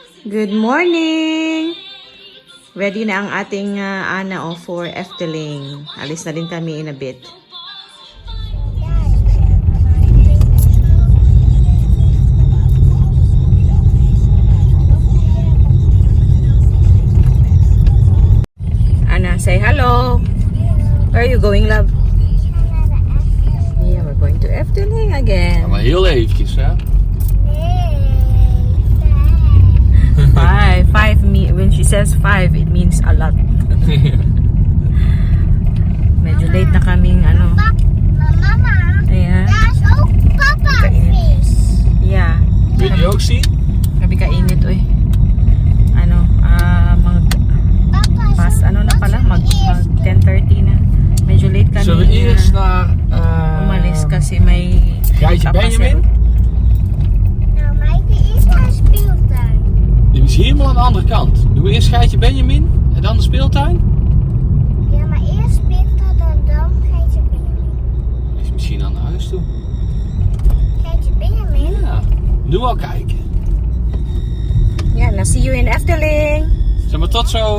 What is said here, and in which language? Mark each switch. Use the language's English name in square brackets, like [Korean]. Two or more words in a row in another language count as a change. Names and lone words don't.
[English] Good morning! [Filipino] Ready na ang ating Ana for Efteling. Alis na din kami [English] in a bit. [Filipino] Ana, [English] say hello! Where are you going, love? Yeah, we're going to Efteling again. [Dutch] Maar heel eventjes, hè? [English] When she says 5, it means a lot. [Filipino] Medyo late na kaming Mama, ayan. [Dutch] daar is ook papa vis. [English] Yeah. [Dutch] Wil je die ook zien? [Cebuano] Grabe kainit, uy. Papa [Filipino] Na pala, mag 10:30 na. Medyo late kami. [Dutch] Zullen we eerst naar... [Filipino] umalis kasi may... [Dutch] Geitje Benjamin? Nou, Maaike is naar de speeltuin. Die is helemaal aan de andere kant. Doen we eerst Geitje Benjamin en dan de speeltuin? Ja, maar eerst speeltuin en dan Geitje Benjamin. Is misschien aan huis toe. Geitje Benjamin? Ja, nu al kijken. [English] Yeah, now see you in Efteling. [Dutch] Zeg maar tot zo.